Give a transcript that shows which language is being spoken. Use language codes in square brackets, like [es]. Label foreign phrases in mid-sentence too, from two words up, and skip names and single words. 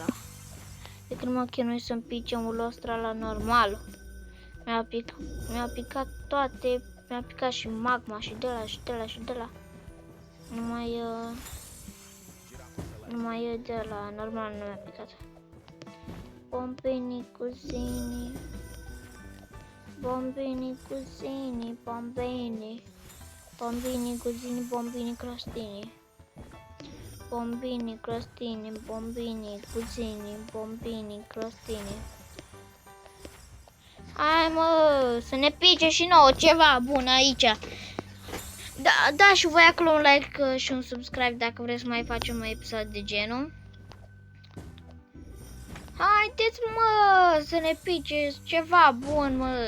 [ro] De când mă chinui să-mi pice un Lostrala normal. Mi-a picat toate, mi-a picat și magma și de la și de la și de la. Numai de la normal nu mi-a picat. Bombini cuzini. Bombini cuzini, bombini. Bombini cuzini, bombini crostini. bombini, crostini, bombini, cuzini, bombini, crostini. Hai mă, să ne pice și nouă ceva bun aici. Da și voi acolo un like și un subscribe dacă vreți să mai facem un episod de genul. Haideți mă, să ne pice ceva bun mă.